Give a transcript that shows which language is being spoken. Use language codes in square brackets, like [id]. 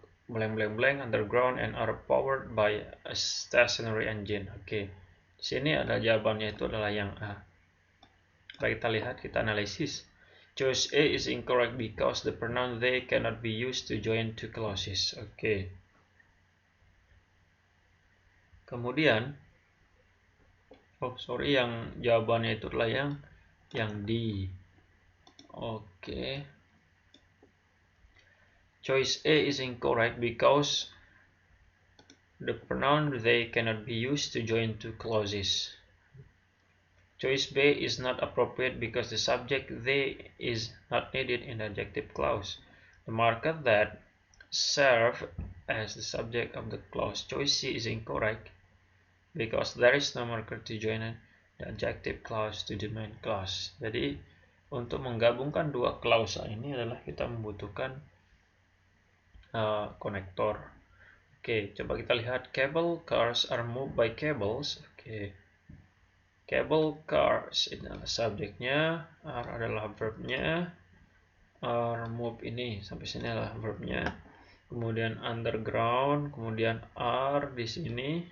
[en] Blank blank blank underground and are powered by a stationary engine. [id] Oke. Di sini ada jawabannya, itu adalah yang A. Baik, kita lihat, kita analisis. [en] Choice A is incorrect because the pronoun they cannot be used to join two clauses. [id] Oke. Kemudian, yang jawabannya itu adalah yang D. Oke. [en] Choice A is incorrect because the pronoun they cannot be used to join two clauses. Choice B is not appropriate because the subject they is not needed in the adjective clause. The marker that serve as the subject of the clause choice C is incorrect because there is no marker to join the adjective clause to the main clause. [id] Jadi untuk menggabungkan dua klausa ini adalah kita membutuhkan konektor. Oke, coba kita lihat. [en] Cable cars are moved by cables. [id] Oke. Cable cars ini adalah subjeknya, are adalah verbnya, are move ini sampai sini adalah verbnya. Kemudian underground, kemudian are di sini.